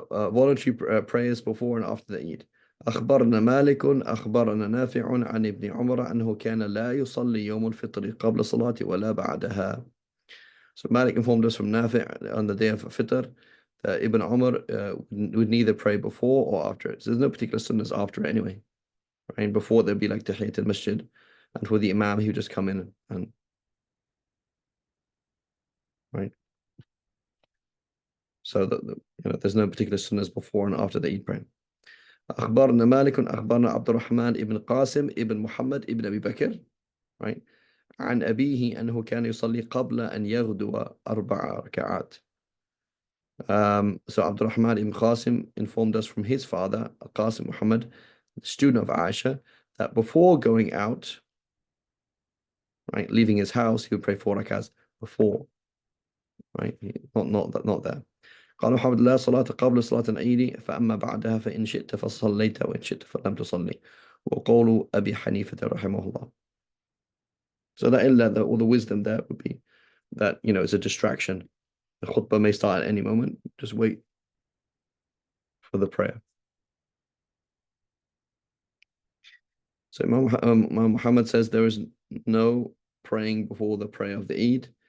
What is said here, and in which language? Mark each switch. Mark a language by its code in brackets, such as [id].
[en] Voluntary prayers before and after the Eid. [ar] أخبرنا مالك أخبرنا نافع عن ابن عمر أنه كان لا يصلي يوم الفطر قبل الصلاة ولا بعدها. [en] So Malik informed us from Nafi' on the day of Fitr that Ibn Umar would neither pray before or after it. So there's no particular sunnahs after it anyway. Right? Before there'd be like Tahiyyat al-Masjid, and for the Imam he would just come in and right. So there's no particular sunnahs before and after the Eid prayer. [ar] أخبرنا مالك أخبرنا عبد الرحمن ابن قاسم ابن محمد ابن أبي بكر right عن أبيه أنه كان يصلي قبل أن يغدو 4 ركعات. [en] So Abdul Rahman ibn Qasim informed us from his father, Qasim Muhammad, the student of Aisha, that before going out, right, leaving his house, he would pray 4 rakats before, right? Not there. [ar] قال محمد لا صلاة قبل صلاة العيد فأما بعدها فإن شئت فصليت وإن شئت فلم تصلي وقول أبي حنيفة رحمه الله. [en] So that illa, all the wisdom there would be that, it's a distraction. The khutbah may start at any moment. Just wait for the prayer. So Imam Muhammad says there is no praying before the prayer of the Eid.